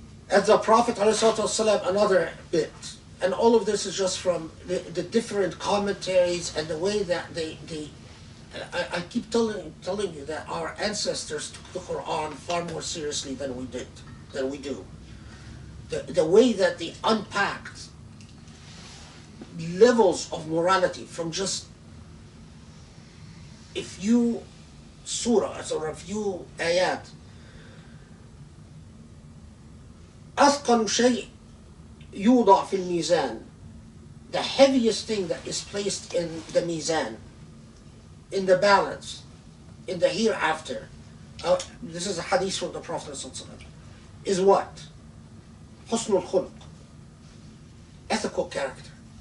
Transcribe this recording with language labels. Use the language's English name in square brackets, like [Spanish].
[English] As the Prophet ﷺ, another bit, and all of this is just from the different commentaries and the way that I keep telling you that our ancestors took the Quran far more seriously than we do. The way that they unpacked levels of morality from just a few surahs or a few ayat. [Arabic] أثقل شيء يوضع في الميزان. [English] The heaviest thing that is placed in the mizan, in the balance, in the hereafter, this is a hadith from the Prophet ﷺ, is what? Husnul khulq, ethical character.